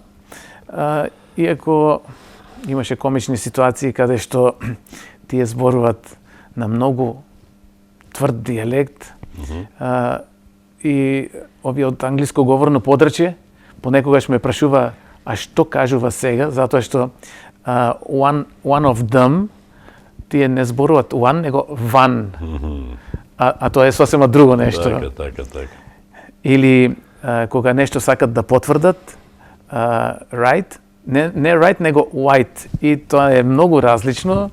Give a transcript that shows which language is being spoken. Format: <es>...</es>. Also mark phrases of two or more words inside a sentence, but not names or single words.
<mk>Иако имаше комични ситуации каде што тие зборуваат на многу тврд дијалект, и овие од англиско говорно подрачје понекогаш ме прашува а што кажува сега, затоа што</mk> <en>one of them,</en> <mk>тие не зборуваат one, него one. А тоа е сосема друго нешто. Така. Или кога нешто сакат да потврдат, right, не right, него white. И тоа е многу различно.</mk>